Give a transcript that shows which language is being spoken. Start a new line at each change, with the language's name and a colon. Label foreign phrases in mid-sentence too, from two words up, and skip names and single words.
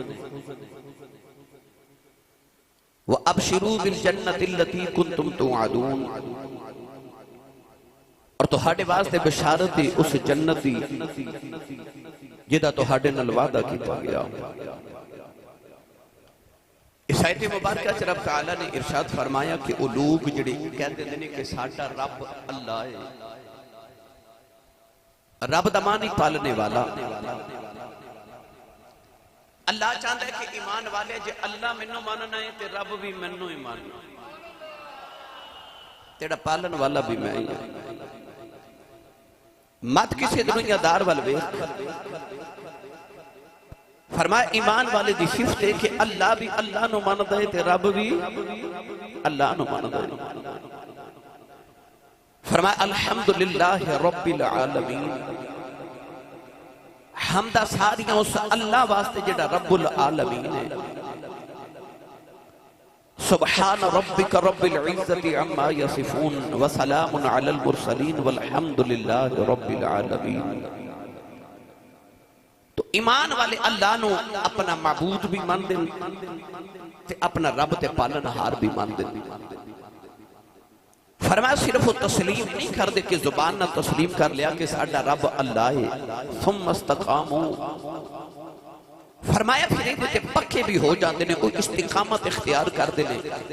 Arabic: وأبشروا بالجنة التي كنتم توعدون,
Punjabi: اور تہاڈے واسطے بشارت ہے اس جنت دی جہدا تہاڈے نال وعدہ کیتا گیا. اس آیت مبارک چ رب تعالیٰ نے ارشاد فرمایا کہ وہ لوگ جہڑے کہتے نے کہ ساڈا رب اللہ ہے. رب دا معنی پالنے والا. اللہ چاہتا ہے کہ ایمان والے جے اللہ مینوں منّنا ہے تے رب بھی مینوں ہی منّنا، تیرا پالن والا بھی میں ہی ہاں. مت کسی دنیادار ول ویکھ. فرمایا ایمان والے دی صفت ہے کہ اللہ بھی اللہ نوں مندا ہے تے رب بھی اللہ نوں مندا ہے.
Arabic: فرمایا الحمد لله رب العالمين,
Punjabi: حمداں ساریاں اس اللہ واسطے جہڑا
Arabic: رب العالمين
Punjabi: ہے.
Arabic: سبحان ربك رب العزة عما يصفون وسلام على المرسلين والحمد لله رب العالمين.
Punjabi: تو ایمان والے اللہ نوں اپنا معبود بھی مندے تے اپنا رب تے پالنہار بھی مندے. فرمایا صرف او تسلیم نہیں کر دے کہ زبان نا تسلیم کر لیا کہ ساڈا رب اللہ ہے,
Arabic: ثم استقاموا,
Punjabi: فرمایا فیر اہدے تے پکے بھی ہو جاتے ہیں، کوئی استقامت اختیار کرتے ہیں.